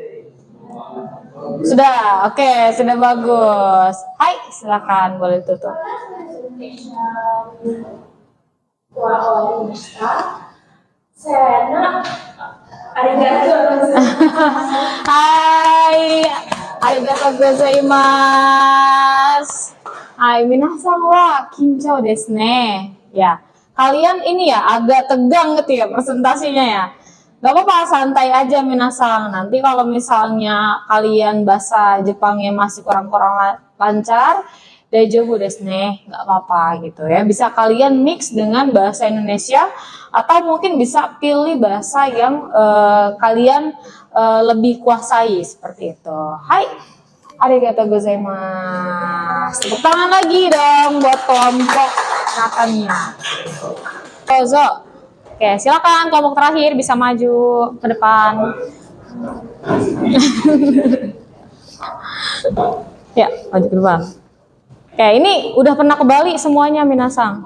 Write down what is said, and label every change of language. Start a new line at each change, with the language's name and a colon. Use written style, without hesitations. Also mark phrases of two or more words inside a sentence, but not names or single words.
Indonesian: Sudah, oke, sudah bagus. Hai, silakan, boleh tutup.
Japanese: Hai, ありがとうございます. はい、皆さんは緊張ですね.
Indonesian: Ya, kalian ini ya agak tegang gitu ya presentasinya ya. Gak apa-apa, santai aja Minasang. Nanti kalau misalnya kalian bahasa Jepangnya masih kurang-kurang lancar,
Japanese: 大丈夫ですね,
Indonesian: gak apa-apa gitu ya. Bisa kalian mix dengan bahasa Indonesia atau mungkin bisa pilih bahasa yang kalian lebih kuasai seperti itu.
Japanese: Hai, ありがとうございます.
Indonesian: Tepuk tangan lagi dong buat kelompok Natania. Dozo. Oke, silakan kelompok terakhir bisa maju ke depan. Ya, maju ke depan. Oke, ini udah pernah ke Bali semuanya Minasang.